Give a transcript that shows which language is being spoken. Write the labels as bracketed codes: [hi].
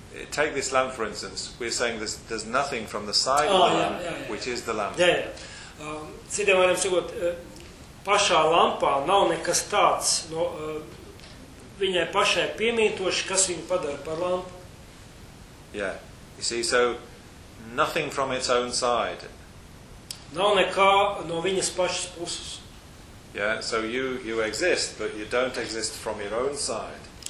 [en] Take this lamp, for instance. We're saying there's nothing from the side of the lamp, which is the lamp. [lv] Jā, jā. Citiem vārdiem sakot, pašā lampā nav nekas tāds, no, viņai pašai piemītoši, kas viņu padara par lampu. [en] Yeah, you see, so nothing from its own side. [lv] Nav nekā no viņas pašas puses. [en] Yeah, so you exist, but you don't exist from your own side.